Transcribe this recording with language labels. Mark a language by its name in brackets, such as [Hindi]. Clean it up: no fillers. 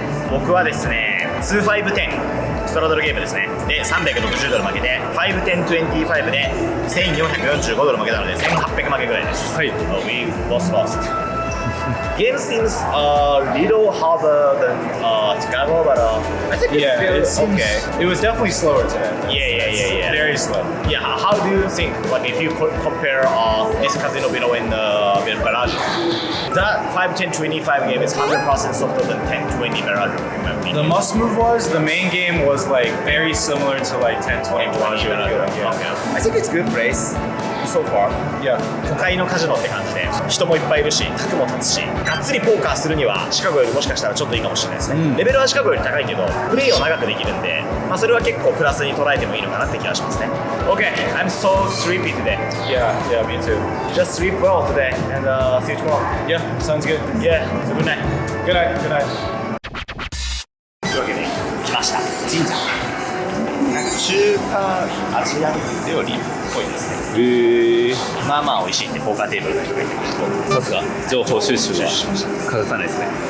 [Japanese] 僕はですね、2-5-10ストラドルゲームですね。で、$360負けて、5-10-25で$1,445負けたので、1,800負けぐらいです。はい。 [English] We lost. Game seems a little harder than Chicago, but I think it's still okay. It was definitely slower today. Yeah. Very slow. Yeah, how do you think, like if you compare this Casino Vino and Barrage, that 5-10-25 game is 100% softer than 10-20 Barrage, in my opinion. The must move was the main game was like very similar to like 10-20 Barrage. I think it's good place so far. Yeah. [Japanese] 都会のカジノって感じで人もいっぱいいるし卓も立つしがっつりポーカーするにはシカゴよりもしかしたらちょっといいかもしれないですね、レベルはシカゴより高いけどプレイを長くできるんで、まあ、それは結構プラスに捉えてもいいのかなって気がしますね。 [English] OK, I'm so sleepy today. Yeah, me too. Just sleep well today and see you tomorrow. Yeah, sounds good. Yeah, good night. Good night. [Japanese] というわけで来ました神社。なんか中華アジアン料理っぽいですね。まあまあ美味しいってポーカーテーブルの人が言ってました。さすが情報収集しました。欠かさないですね。